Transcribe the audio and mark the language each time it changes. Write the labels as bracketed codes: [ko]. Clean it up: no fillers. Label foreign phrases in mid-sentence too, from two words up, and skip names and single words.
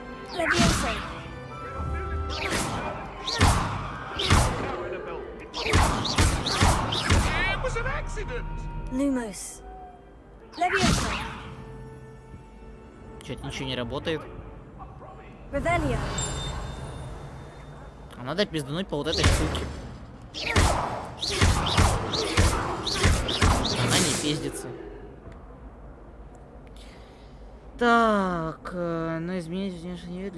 [en] Leviosa. It was an accident. Lumos. Leviosa. [ru] Чё-то ничего не работает. Revelio. А надо пиздануть по вот этой штуке. Она не пиздится. Так, ну изменить внешний вид.